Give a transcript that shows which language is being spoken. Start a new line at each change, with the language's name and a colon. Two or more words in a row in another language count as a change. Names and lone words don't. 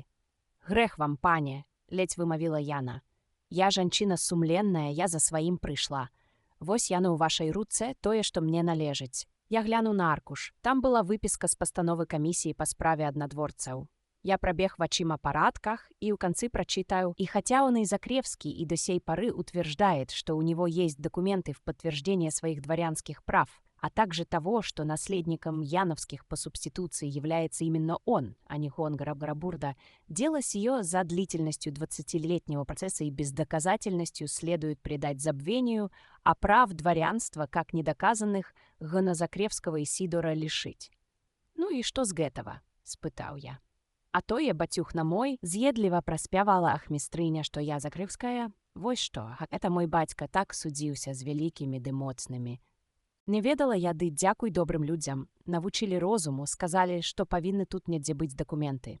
Belarusian: Грэх вам, пане, ледзь вымавіла яна. Я жанчына сумленная, я за сваім прыйшла. Вось яно ў вашай руцэ тое, што мне належыць. Я гляну на аркуш. Там была выпіска з пастановы камісіі па справе аднадворцаў. Я прабег вачыма па радках
Russian: и у концы прочитаю. И хотя он и Закревский и до сей поры утверждает, что у него есть документы в подтверждение своих дворянских прав, а также того, что наследником Яновских по субституции является именно он, а не Хуан Гарабурда, дело сие за длительностью 20-летнего процесса и бездоказательностью следует предать забвению, а прав дворянства, как недоказанных, Ганазакревского Исидора лишить. «Ну и что с гэтага?» –
Belarusian: спытаў я. А тое, бацюхна мой, з'едліва праспявала ахмістрыня, што я Закревская. Вось што,
Russian: это мой
Belarusian: бацька так судзіўся з вялікімі ды моцнымі. Не ведала я, ды дзякуй добрым людзям. Навучылі розуму, сказалі, што павінны тут недзе быць дакументы.